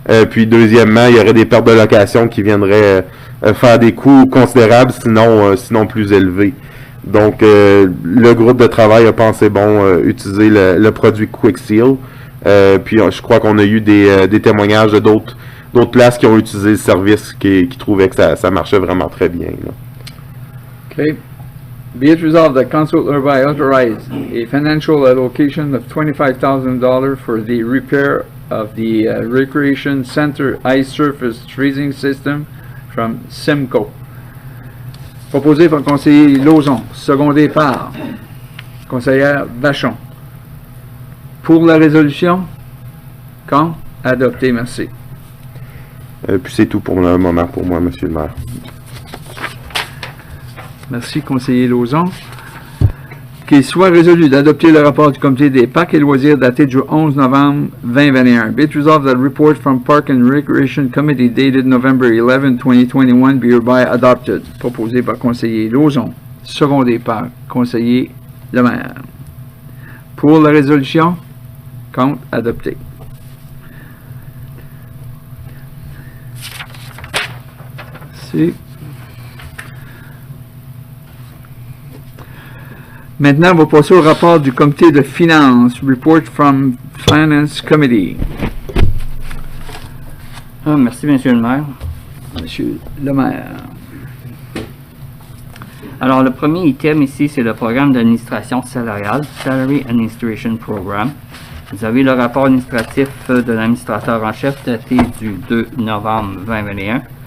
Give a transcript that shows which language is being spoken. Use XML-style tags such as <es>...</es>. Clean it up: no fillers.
<fr>Puis deuxièmement, il y aurait des pertes de location qui viendraient faire des coûts considérables, sinon plus élevés. Donc, le groupe de travail a pensé utiliser le produit Quick Seal. Puis je crois qu'on a eu des témoignages de d'autres places qui ont utilisé le service qui trouvaient que ça marchait vraiment très bien, là. Okay.</fr> <en>Be it resolved that council hereby authorize a financial allocation of $25,000 for the repair of the Recreation Center ice surface freezing system from Simco.</en> <fr>Proposé par le conseiller Lauzon, secondé par conseillère Vachon. Pour la résolution, quand? Adopté, merci. Puis c'est tout pour le moment pour moi, monsieur le maire. Merci, conseiller Lauzon. Qu'il soit résolu d'adopter le rapport du comité des parcs et loisirs daté du 11 novembre 2021.</fr> <en>Be it resolved that report from Park and Recreation Committee dated November 11, 2021 be hereby adopted.</en> <fr>Proposé par conseiller Lauzon, secondé par conseiller Lemaire. Pour la résolution, compte adopté. Merci. Maintenant, on va passer au rapport du comité de finances.</fr> <en>Report from Finance Committee.</en> <fr>Merci, Monsieur le maire. Monsieur le maire. Alors, le premier item ici, c'est le programme d'administration salariale,</fr> <en>Salary Administration Program.</en> <fr>Vous avez le rapport administratif de l'administrateur en chef daté du 2 novembre 2021.</fr>